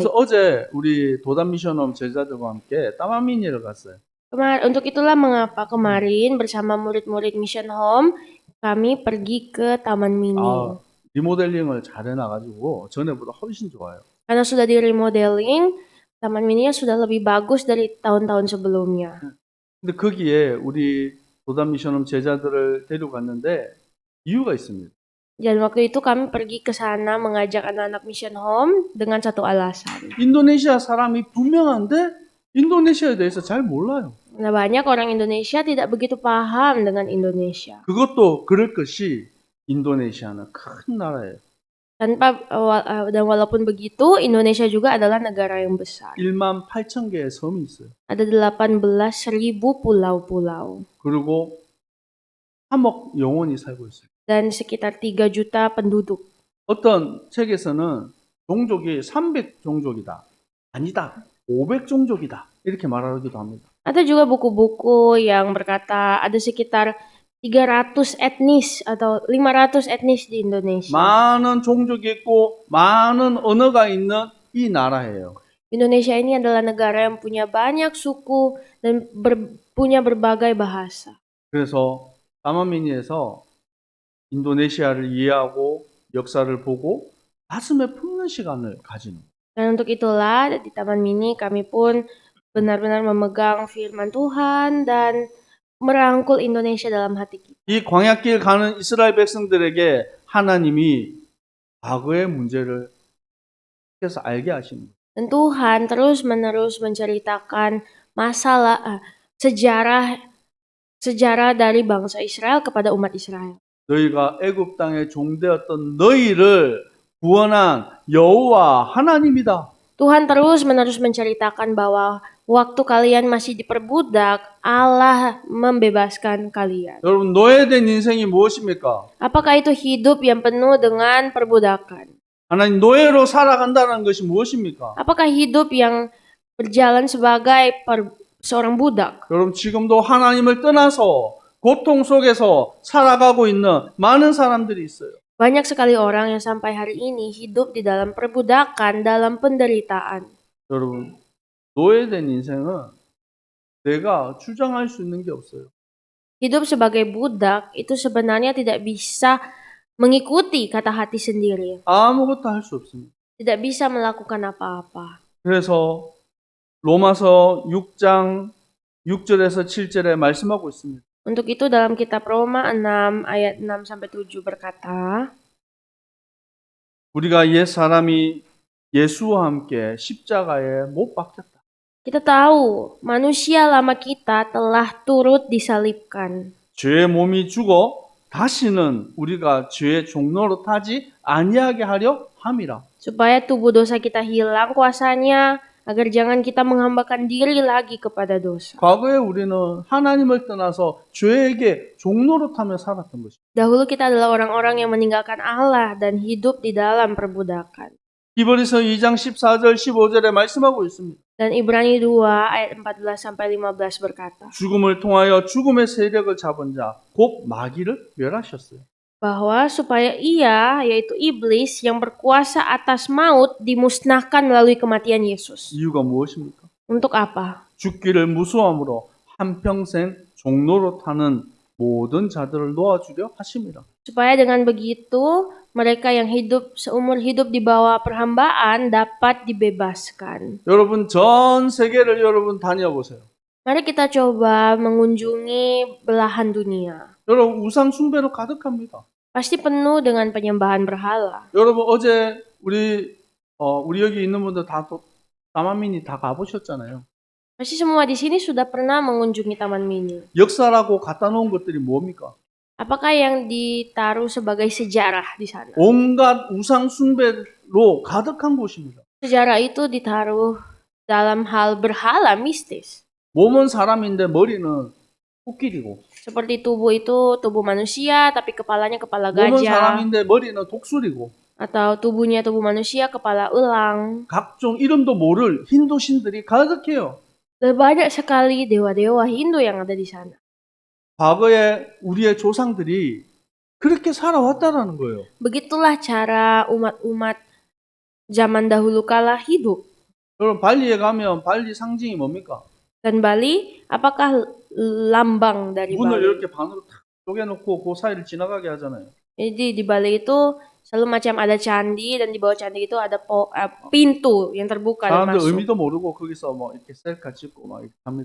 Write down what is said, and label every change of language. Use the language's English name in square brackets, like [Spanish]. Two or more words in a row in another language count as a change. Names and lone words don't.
[Korean] 그래서 어제 우리 도단 미션홈 제자들과 함께 따마미니를 갔어요. [Indonesian] Untuk itulah mengapa kemarin bersama murid-murid Mission Home kami pergi ke Taman Mini. [Korean] 리모델링을 잘 해놔가지고 전에보다 훨씬 좋아요. [Indonesian] Karena sudah di remodeling, Taman Mininya sudah lebih bagus dari tahun-tahun sebelumnya. [Korean] 근데 거기에 우리 도단 미션홈 제자들을 데려갔는데 이유가 있습니다. [Indonesian] Dan waktu itu kami pergi ke sana mengajak anak-anak Mission Home dengan satu alasan. [Korean] 인도네시아 사람이 분명한데 인도네시아에 대해서 잘 몰라요. [Indonesian] Nah, banyak orang Indonesia tidak begitu paham dengan Indonesia. [Korean] 그것도 그럴 것이 인도네시아는 큰 나라예요. [Indonesian] Dan walaupun begitu, Indonesia juga adalah negara yang besar. [Korean] 18,000개의 섬이 있어요. [Indonesian] Ada 18.000 pulau-pulau. [Korean] 그리고 3억 영혼이 살고 있어요. [Indonesian] Dan sekitar 3 juta penduduk. [Korean] 어떤 책에서는 종족이 300종족이다. 아니다. 500종족이다. 이렇게 말하기도 합니다. [Indonesian] Ada juga buku-buku yang berkata ada sekitar 300 etnis atau 500 etnis di Indonesia. [Korean] 많은 종족이 있고 많은 언어가 있는 이 나라예요. [Indonesian] Indonesia ini adalah negara yang punya banyak suku dan punya berbagai bahasa. [Korean] 그래서 따마미니에서 인도네시아를 이해하고 역사를 보고 가슴에 품는 시간을 가지는 거예요. [Indonesian] Dan untuk itulah di Taman Mini kami pun benar-benar memegang firman Tuhan dan merangkul Indonesia dalam hati kita. [Korean] 이 광야길 가는 이스라엘 백성들에게 하나님이 과거의 문제를 그래서 알게 하십니다. [Indonesian] Dan Tuhan terus-menerus menceritakan sejarah dari bangsa Israel kepada umat Israel. [Korean] 너희가 애굽 땅에 종되었던 너희를 구원한 여호와 하나님이다. [Indonesian] Tuhan terus-menerus menceritakan bahwa waktu kalian masih diperbudak, Allah membebaskan kalian. [Korean] 여러분, 노예된 인생이 무엇입니까? [Indonesian] Apakah itu hidup yang penuh dengan perbudakan? [Korean] 하나님 노예로 살아간다는 것이 무엇입니까? [Indonesian] Apakah hidup yang berjalan sebagai seorang budak. [Korean] 여러분 지금도 하나님을 떠나서 고통 속에서 살아가고 있는 많은 사람들이 있어요. [Indonesian] Banyak sekali orang yang sampai hari ini hidup di dalam perbudakan, dalam penderitaan. [Korean] 여러분 노예된 인생은 내가 주장할 수 있는 게 없어요. [Indonesian] Hidup sebagai budak itu sebenarnya tidak bisa mengikuti kata hati sendiri. [Korean] 아무것도 할 수 없습니다. [Indonesian] Tidak bisa melakukan apa-apa. [Korean] 그래서 로마서 6장 6절에서 7절에 말씀하고 있습니다. [Indonesian] Untuk itu dalam kitab Roma 6 ayat 6-7 berkata, [Korean] 우리가 옛 사람이 예수와 함께 십자가에 못 박혔다. [Indonesian] kita tahu manusia lama kita telah turut disalibkan. [Korean] 죄의 몸이 죽어 다시는 우리가 죄의 종로로 타지 아니하게 하려 함이라. [Indonesian] Supaya tubuh dosa kita hilang kuasanya, agar jangan kita menghambakan diri lagi kepada dosa. [Korean] 과거에 우리는 하나님을 떠나서 죄에게 종로로 타며 살았던 것입니다. [Indonesian] Dahulu kita adalah orang-orang yang meninggalkan Allah dan hidup di dalam perbudakan. [Korean] 히브리서 2장 14절 15절에 말씀하고 있습니다. [Indonesian] Dan Ibrani 2 ayat 14-15 berkata, [Korean] 죽음을 통하여 죽음의 세력을 잡은 자, 곧 마귀를 멸하셨어요. [Indonesian] bahwa supaya ia, yaitu iblis yang berkuasa atas maut, dimusnahkan melalui kematian Yesus. [Korean] 이유가 무엇입니까? [Indonesian] Untuk apa? [Korean] 죽기를 무수함으로 한평생 종로로 타는 모든 자들을 놓아주려 하심이라. [Indonesian] Supaya dengan begitu, mereka yang hidup seumur hidup di bawah perhambaan dapat dibebaskan. [Korean] 여러분 전 세계를 여러분 다녀보세요. [Indonesian] Mari kita coba mengunjungi belahan dunia. [Korean] 여러분 우상 숭배로 가득합니다. [Indonesian] Pasti penuh dengan penyembahan berhala. [Korean] 여러분 어제 우리 여기 있는 분들 다 다만민이 다 가보셨잖아요. [Indonesian] Pasti semua di sini sudah pernah mengunjungi Taman Mini. [Korean] 역사라고 갖다 놓은 것들이 뭡니까? [Indonesian] Apakah yang ditaruh sebagai sejarah di sana? [Korean] 온갖 우상 숭배로 가득한 곳입니다. [Indonesian] Sejarah itu ditaruh dalam hal berhala mistis. [Korean] 몸은 사람인데 머리는 코끼리고, [Indonesian] Seperti tubuh itu tubuh manusia, tapi kepalanya kepala [Korean] 몸은 [Indonesian] gajah. [Korean] 사람인데 머리는 독수리고, [Indonesian] Atau tubuhnya tubuh manusia, kepala elang. [Korean] 각종 이름도 모를 힌두 신들이 가득해요. [Indonesian] Dan banyak sekali dewa-dewa Hindu yang ada di sana. [Korean] 과거에 우리의 조상들이 그렇게 살아왔다라는 거예요. [Indonesian] Begitulah cara umat-umat zaman dahulu kala hidup. [Korean] 여러분 발리에 가면 발리 상징이 뭡니까? [Indonesian] Dan Bali, apakah lambang dari [Korean] 문을 [Indonesian] Bali? [Korean] 이렇게 반으로 탁 쪼개놓고 그 사이를 지나가게 하잖아요. [Indonesian] Jadi di Bali itu selalu macam ada candi, dan di bawah candi itu ada pintu yang terbuka dan [Korean] 사람들 [Indonesian] masuk. [Korean] 의미도 모르고 거기서 뭐 이렇게 셀카 찍고 막 이렇게 합니다.